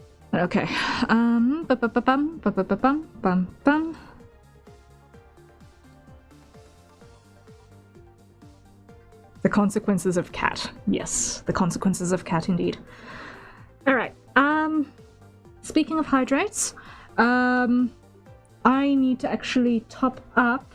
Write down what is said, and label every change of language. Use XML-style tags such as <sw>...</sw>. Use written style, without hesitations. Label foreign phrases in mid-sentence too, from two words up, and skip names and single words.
<en>Okay. Ba-ba-ba-bum, ba-ba-ba-bum, bum, bum. The consequences of cat. Yes, the consequences of cat indeed. Alright, speaking of hydrates, I need to actually top up.</en>